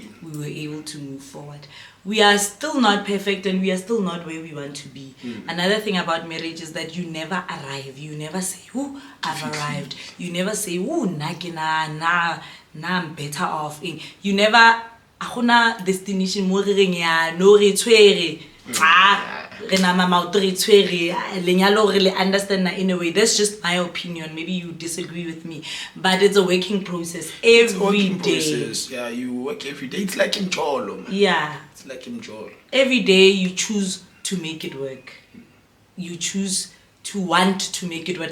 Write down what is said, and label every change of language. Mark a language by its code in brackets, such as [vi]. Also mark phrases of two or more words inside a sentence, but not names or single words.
[en] We were able to move forward. We are still not perfect, and we are still not where we want to be. Another thing about marriage is that you never arrive. You never say, "Ooh, I've arrived." You never say, "Ooh, na I'm better off." You never [tn] akuna destination mo re reng ya no re tshwere. [en] Understand that in a way. That's just my opinion. Maybe you disagree with me, but it's a working process every day. Process. Yeah, you work every day. It's like in Jolo. Yeah, it's like in Jolo. Every day you choose to make it work. You choose to want to make it work.